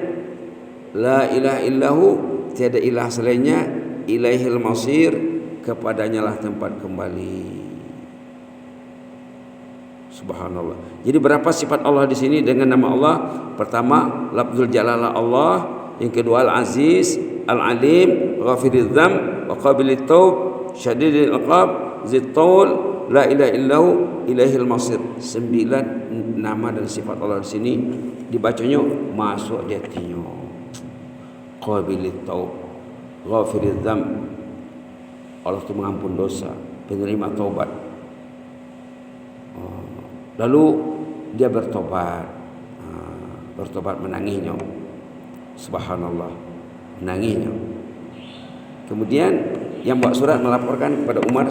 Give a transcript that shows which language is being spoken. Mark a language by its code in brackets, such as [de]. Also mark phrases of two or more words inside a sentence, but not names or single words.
[ar] لا إله إلا هو, [id] tiada ilah selainnya. [ar] إليه المصير, [id] kepadanya lah tempat kembali. [ar] سبحان الله. [id] Jadi berapa sifat Allah di sini dengan nama Allah? Pertama, [ar] لفظ الجلالة [id] Allah. Yang kedua, Al-Aziz, [ar] العليم، غافر الذنب، وقابل التوب، شديد العقاب، ذي الطول، لا إله إلا هو، إليه المصير. [id] 9 nama dan sifat Allah di sini dibacanya masuk di hatinya. [ar] قابل التوب، غافر الذنب, [id] Allah itu mengampun dosa, penerima taubat. Lalu dia bertobat, bertobat menangisnya, [ar] سبحان الله, [id] menangisnya. Kemudian yang buat surat melaporkan kepada Umar.